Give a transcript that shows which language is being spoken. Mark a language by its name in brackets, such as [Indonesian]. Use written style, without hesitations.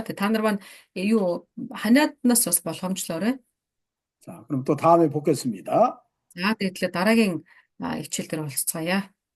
[Mongolian] Тэгээ та нар маань юу ханиаднаас бас болгоомжлоорой. [Korean] 자, 그럼 또 다음에 뵙겠습니다. [Mongolian] За тэгээд дараагийн хичээл дээр уулзцаая.